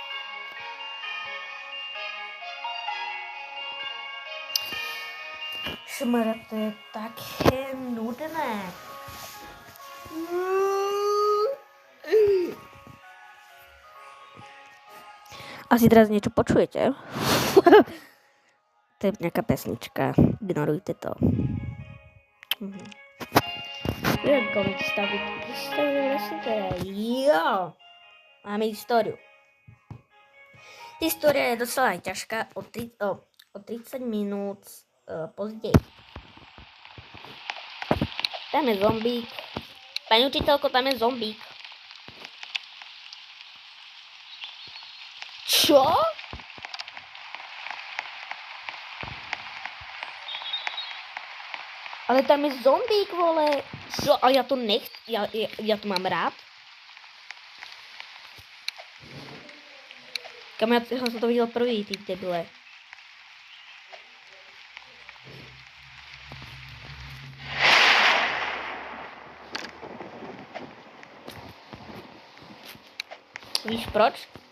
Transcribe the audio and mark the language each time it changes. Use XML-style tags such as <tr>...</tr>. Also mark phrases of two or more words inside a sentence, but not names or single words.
<sk>Šmara, to je také nudné. Asi teraz niečo počujete? To je nejaká pesnička. Ignorujte to.</sk> <en>We're going to start with history lesson today.</en> <sk>Jo! Máme históriu. História je docela aj ťažká. O 30 minút později. Tam je zombík. Pani učiteľko, tam je zombík. Čo? Ale tam je zombík, vole. Čo? A ja to ja to mám rád. Kam ja som to videl prvý, ty debile.</sk> <cs>Víš proč?</cs>